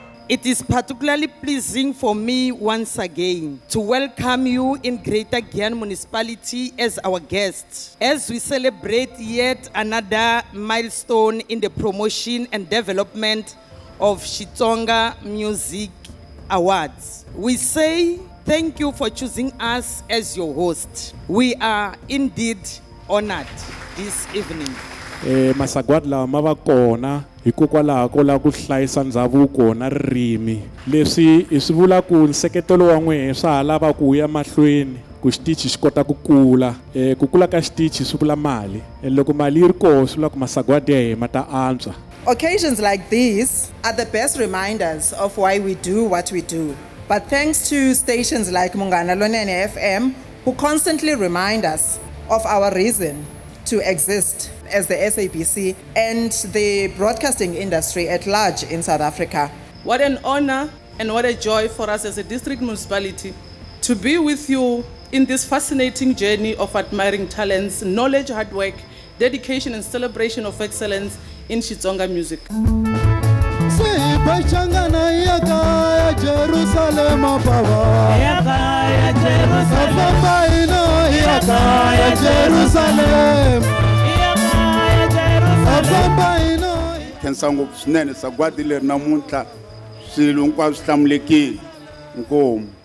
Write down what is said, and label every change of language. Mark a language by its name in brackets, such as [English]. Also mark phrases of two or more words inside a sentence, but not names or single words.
[English] It is particularly pleasing for me once again to welcome you in Greater Giyani Municipality as our guest, as we celebrate yet another milestone in the promotion and development of Xitsonga Music Awards. We say thank you for choosing us as your host. We are indeed honored this evening. [Tsonga] Masagwadi lawa ma va kona hikokwalaho ko la ku hlayisa ndhavuko na ririmi leswi hi swi vula ku nseketelo wa n'wehe swa ha lava ku ya mahlweni ku xitichi xi kota ku kula ka xitichi swi vula mali loko mali yi ri koho swi vula ku masagwadi ya hina ma ta antswa. [English] Occasions like these are the best reminders of why we do what we do. But thanks to stations like Munghana Lonene FM, who constantly remind us of our reason to exist as the SABC and the broadcasting industry at large in South Africa. What an honor and what a joy for us as a district municipality to be with you in this fascinating journey of admiring talents, knowledge, hard work, dedication and celebration of excellence in Xitsonga music. [Tsonga] Khensa ngopfu swinene sagwadi leri namuntlha swilo hinkwaswo swi hlamulekile inkomu.